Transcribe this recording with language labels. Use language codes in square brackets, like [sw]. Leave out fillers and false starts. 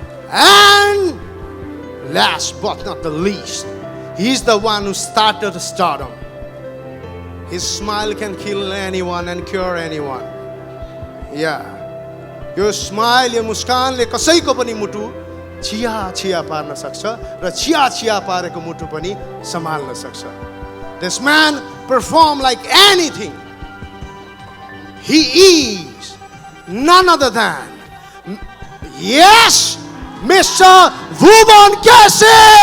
[en] And last but not the least, he is the one who started stardom. His smile can kill anyone and cure anyone. Yeah. [ne] यो smile, यो मुस्कानले कसैको पनि मुटु छिया छिया पार्न सक्छ र छिया छिया पारेको मुटु पनि सम्हाल्न सक्छ. [en] This man performed like anything. He is none other than, yes, Mr. Bhuvan Keshe.